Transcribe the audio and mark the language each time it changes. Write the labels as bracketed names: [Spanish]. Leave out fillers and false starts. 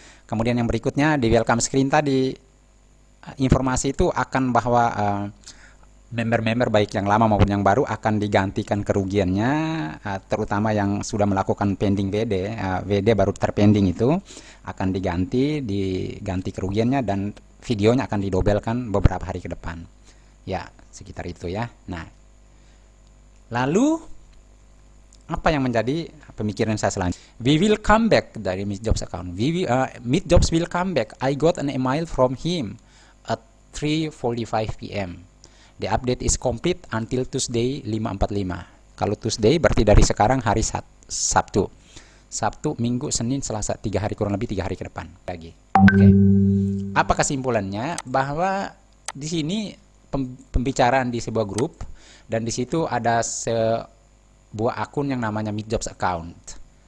[Indonesian] Kemudian yang berikutnya di welcome screen tadi, informasi itu akan bahwa member-member baik yang lama maupun yang baru akan digantikan kerugiannya, terutama yang sudah melakukan pending WD, WD baru terpending itu akan diganti kerugiannya, dan videonya akan didobelkan beberapa hari ke depan. Ya, sekitar itu ya. Nah, lalu apa yang menjadi pemikiran saya selanjutnya? [English] We will come back [Indonesian] dari [English] Meet Jobs account. Meet Jobs will come back. I got an email from him at 3:45 p.m. The update is complete until Tuesday 5:45. [Indonesian] Kalau Tuesday berarti dari sekarang hari Sabtu. Sabtu, Minggu, Senin, Selasa, 3 hari, kurang lebih 3 hari ke depan lagi. Oke. Apa kesimpulannya? Bahwa di sini pembicaraan di sebuah grup, dan di situ ada sebuah akun yang namanya Meet Jobs account.